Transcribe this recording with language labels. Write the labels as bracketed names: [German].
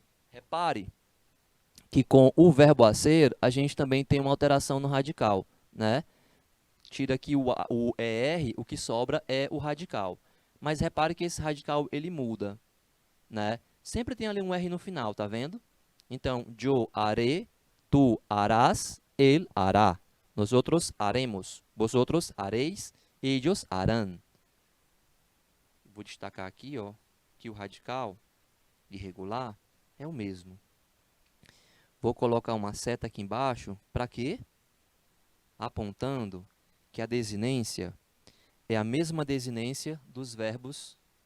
[Portuguese] Repare que com o verbo a ser, a gente também tem uma alteração no radical, né? Tira aqui o ER, o que sobra é o radical. Mas repare que esse radical, ele muda, né? Sempre tem ali um R no final, tá vendo? [Spanish] Então, yo haré, tu harás, él hará. Nosotros haremos, vosotros haréis, ellos harán. [Portuguese] Vou destacar aqui, ó, que o radical irregular é o mesmo. Vou colocar uma seta aqui embaixo, para quê? Apontando que a desinência é a mesma desinência dos verbos